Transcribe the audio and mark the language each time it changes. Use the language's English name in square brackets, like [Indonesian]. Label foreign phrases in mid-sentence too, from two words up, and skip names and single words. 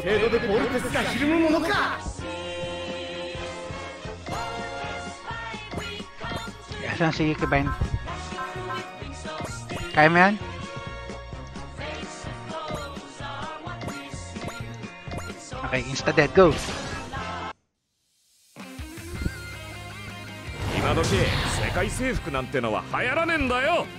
[Japanese] でボルテスがひるむものか。 [Filipino] Asan si Kibane? Kaya mo yan? [English] Okay, insta-dead, go! [Japanese] 今時世界征服なんてのは流行らねえんだよ。